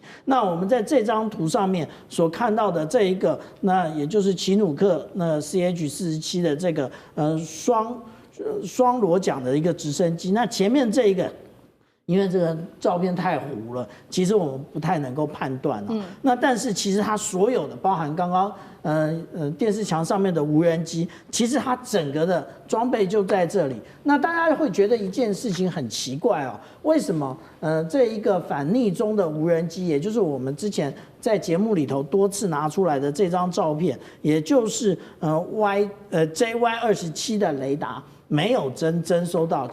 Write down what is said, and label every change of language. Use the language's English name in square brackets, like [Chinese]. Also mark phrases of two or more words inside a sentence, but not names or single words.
[Chinese] 那我們在這張圖上面所看到的這一個，那也就是奇努克CH-47的這個双螺桨的一個直升機。那前面這一個，因為這個照片太糊了，其實我們不太能夠判斷了。那但是其實它所有的，包含刚剛電視牆上面的無人機，其實它整個的裝備就在這裡。那大家會覺得一件事情很奇怪哦，為什麼這一個反逆中的無人機，也就是我們之前在節目裡頭多次拿出來的這張照片，也就是JY-27的雷達，沒有徵收到？